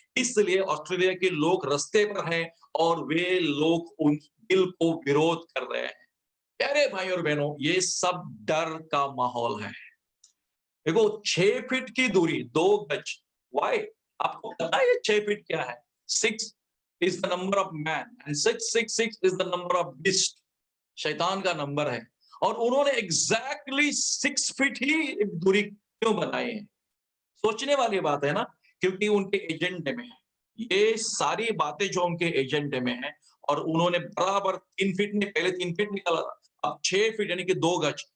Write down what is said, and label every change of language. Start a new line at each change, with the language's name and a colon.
Hindi: इसलिए ऑस्ट्रेलिया के लोग रास्ते पर हैं और वे लोग उन बिल को विरोध कर रहे हैं। प्यारे भाई और बहनों, ये सब डर का माहौल है। देखो, 6 फीट की दूरी, 2 गज, वाई? आपको पता है ये 6 फीट क्या है?
English: 6 is the number of man and 666 is the number of beast,
Hindi: शैतान का नंबर है। और उन्होंने एग्जैक्टली 6 फीट ही दूरी क्यों बनाई है? सोचने वाली बात है ना, क्योंकि उनके एजेंडे में है ये सारी बातें, जो उनके एजेंडे में है। और उन्होंने बराबर 3 फीट ने, पहले 3 फीट निकाला, अब 6 फीट यानी कि 2 गज।